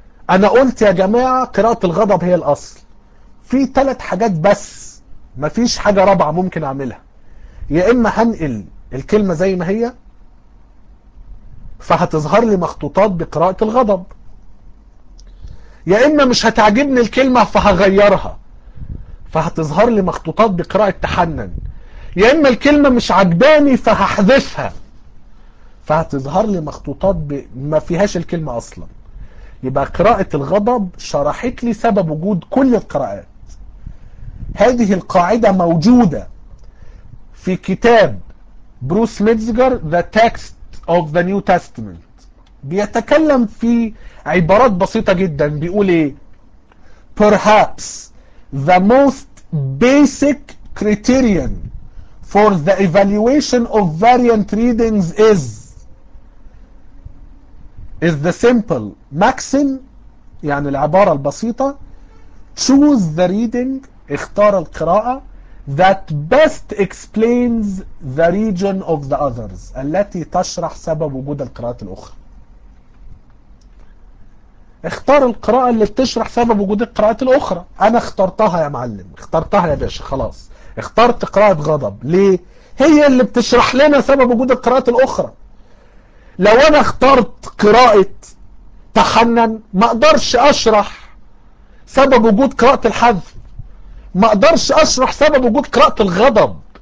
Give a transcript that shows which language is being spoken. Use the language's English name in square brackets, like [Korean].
[Arabic] أنا قلت يا جماعة قراءة الغضب هي الأصل، في ثلاث حاجات بس، مفيش حاجة رابعة ممكن أعملها، يا إما هنقل الكلمة زي ما هي فهتظهر لي مخطوطات بقراءة الغضب، يا إما مش هتعجبني الكلمة فهغيرها فهتظهر لي مخطوطات بقراءة تحنن، يا إما الكلمة مش عجباني فهحذفها فهتظهر لي مخطوطات ما فيهاش الكلمة أصلا. يبقى قراءة الغضب شرحت لي سبب وجود كل القراءات. هذه القاعدة موجودة في كتاب بروس ميتزجر The Text of the New Testament، بيتكلم في عبارات بسيطة جدا، بيقول إيه؟ [English] Perhaps the most basic criterion for the evaluation of variant readings is is the simple maxim, [Arabic] يعني العبارة البسيطة, [English] choose the reading, [Arabic] اختار القراءة, [English] that best explains the region of the others, [Arabic] التي تشرح سبب وجود القراءات الأخرى. اختار القراءة اللي بتشرح سبب وجود القراءات الأخرى. أنا اخترتها يا معلم, اخترتها يا باشا, خلاص اخترت قراءة غضب. ليه؟ هي اللي بتشرح لنا سبب وجود القراءات الأخرى. لو أنا اخترت قراءة تحنن ما أقدرش أشرح سبب وجود قراءة الحذف, ما أقدرش أشرح سبب وجود قراءة الغضب.